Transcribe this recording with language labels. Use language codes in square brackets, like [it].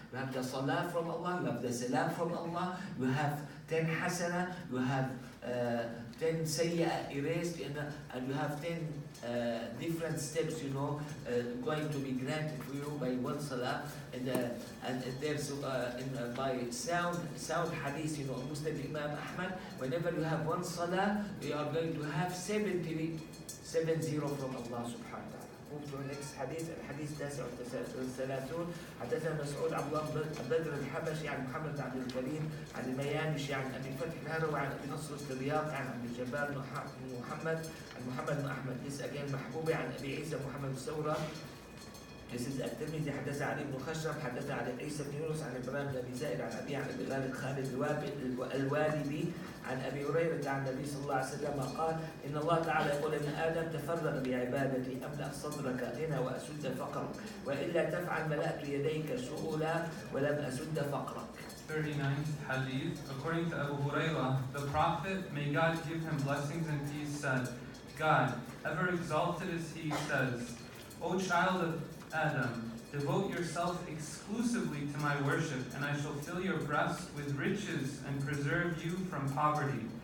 [en] You have the salah from Allah, you have the salam from Allah, you have 10 hasana, you have 10 sayyah erased, and you have 10 different steps, going to be granted for you by one salah. And there's by sound hadith, Muslim Imam Ahmad, whenever you have one salah, you are going to have 70 from Allah [ar] subhanahu wa ta'ala. [en] Move to the next hadith. [ar] الحديث [en] 39. [ar] حدثنا مسعود عبد الله بدر الحبشي عن محمد بن عبد الكريم عن الميانشي عن ابي فتح الهروي عن ابي نصر الترياق عن عبد الجبار محمد عن محمد بن احمد. [en] This again [ar] محبوبي عن ابي عيسى محمد الثورة. [en] This is الترمذي. [ar] حدث علي بن خشرم حدث على عيسى بن يونس عن ابراهيم بن ابي زائد عن ابي عن ابي غالب خالد الوالبي عن ابي هريره عن النبي صلى الله عليه وسلم قال ان الله تعالى يقول ابن ادم تفرغ بعبادتي املا صدرك غنى واسد فقرك والا تفعل ملأت يديك سؤلا ولم اسد فقرك. [en] 39th Hadith. According to Abu Hurairah, the Prophet, may God give him blessings and peace, said, God, ever exalted as He, says, O child of Adam, devote yourself exclusively to my worship, and I shall fill your breasts with riches and preserve you from poverty.